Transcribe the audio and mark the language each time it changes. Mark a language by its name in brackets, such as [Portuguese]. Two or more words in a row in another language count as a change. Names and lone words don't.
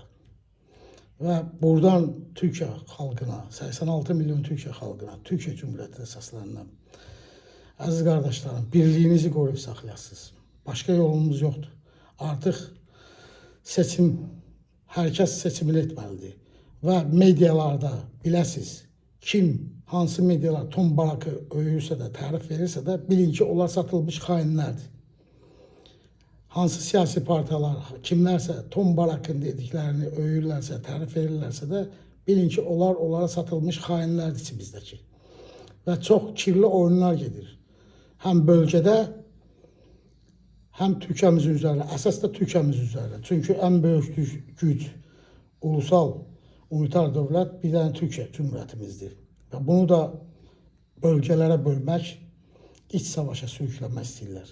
[Turkish] Ve buradan Türkiye halkına, 86 milyon Türkiye halkına, Türkiye Cumhuriyeti əsaslarından, aziz kardeşlerim, birliğinizi [Azerbaijani] qoruyub saxlayasınız. [Turkish] Başka yolumuz yoktur. Artık seçim, herkes seçimini etmelidir. [Azerbaijani] Ve medyalarda biləsiz, kim, hansı medyalar Tom Barak'ı öyürsə də, tərif verirsə də, bilin ki, onlar satılmış xainlərdir. Hansı siyasi partiyalar, kimlərsə Tom Barak'ın dediklerini öyürlərsə, tərif verirlərsə də, bilin ki, onlara satılmış xainlərdir içimizdəki. Və çox kirli oyunlar gedir. [Turkish] Hem bölgede, hem Türkiye'mizin üzerine, esas da Türkiye'mizin üzerine. Çünkü en büyük güç, ulusal, unitar devlet bir tane Türkiye Cumhuriyetimizdir. Ve bunu da bölgelere bölmek, iç savaşa sürüklemek istiyorlar.